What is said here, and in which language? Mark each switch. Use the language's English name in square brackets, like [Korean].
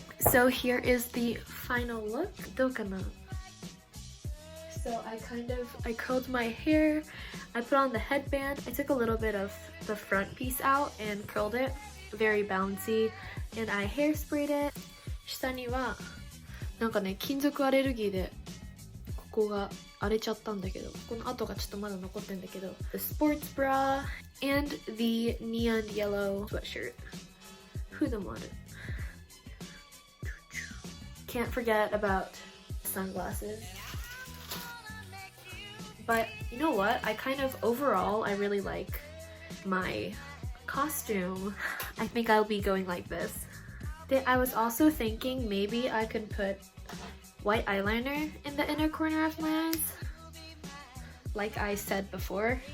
[English] So here is the final look. [Japanese] どうかな? [English] So I curled my hair, I put on the headband, I took a little bit of the front piece out and curled it, very bouncy, and I hairsprayed it. [Japanese] 下にはなんかね、金属アレルギーでここが荒れちゃったんだけど、この跡がちょっとまだ残ってんだけど、 [English] the sports bra and the neon yellow sweatshirt. [Japanese] フードもある。 [English] Can't forget about sunglasses. But you know what? I kind of overall I really like my costume. I think I'll be going like this. Then I was also thinking maybe I could put white eyeliner in the inner corner of my eyes, like I said before.